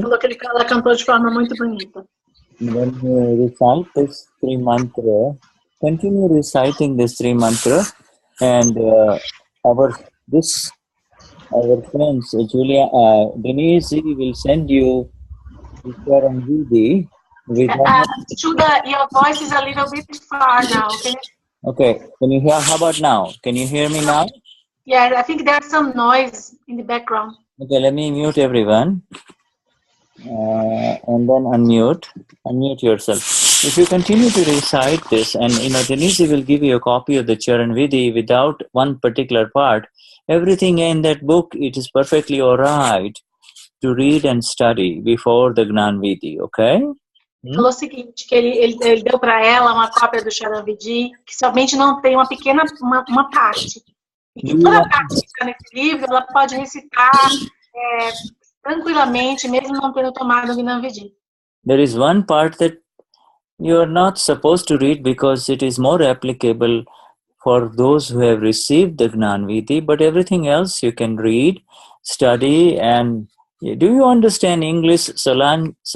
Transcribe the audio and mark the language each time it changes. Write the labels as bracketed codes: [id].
[pt] Falou que ela cantou de forma muito bonita. [en] When you recite this three mantra, continue reciting this three mantra, and our friends Julia, Denise will send you picture and video. Shuda, your voice is a little bit far now, okay? Okay, can you hear? How about now? Can you hear me now? Yeah, I think there's some noise in the background. Okay, let me mute everyone. And then unmute yourself. If you continue to recite this, and Denise will give you a copy of the Charan Vidhi without one particular part, everything in that book, it is perfectly alright to read and study before the Gnan Vidhi, okay? [pt] Falou o seguinte, que ele deu para ela uma cópia do Charan Vidhi, que somente não tem uma pequena uma parte. E que toda a parte que está nesse livro, ela pode recitar tranquilamente, mesmo não tendo tomado o Gnan Vidhi. [en] There is one part that you are not supposed to read because it is more applicable for those who have received the Gnan Vidhi, but everything else you can read, study, and do you understand English, Solange?